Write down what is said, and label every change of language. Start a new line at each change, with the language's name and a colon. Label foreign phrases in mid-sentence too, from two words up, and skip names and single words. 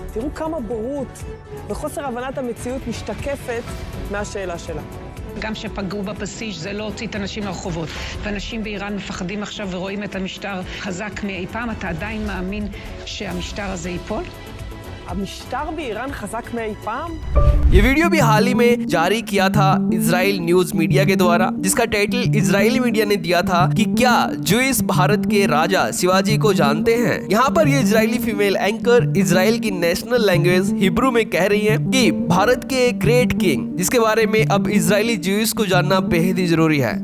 Hebrew: תראו כמה בורות וחוסר הבנת המציאות משתקפת מהשאלה שלה. גם שפגעו בבסיס זה לא הוציא את אנשים לרחובות. ואנשים באיראן מפחדים עכשיו ורואים את המשטר חזק מאי פעם. אתה עדיין מאמין שהמשטר הזה ייפול? המשטר באיראן חזק מאי פעם?
Hindi: ये वीडियो भी हाल ही में जारी किया था इजराइल
English: news media
Hindi: के द्वारा, जिसका टाइटल इजरायली मीडिया ने दिया था कि क्या जूइश भारत के राजा शिवाजी को जानते हैं। यहाँ पर ये इजरायली
English: female anchor
Hindi: इजराइल की
English: national language
Hindi: हिब्रू में कह रही है कि भारत के
English: great king,
Hindi: जिसके बारे में अब इजरायली जूइश को जानना बेहद ही जरूरी है।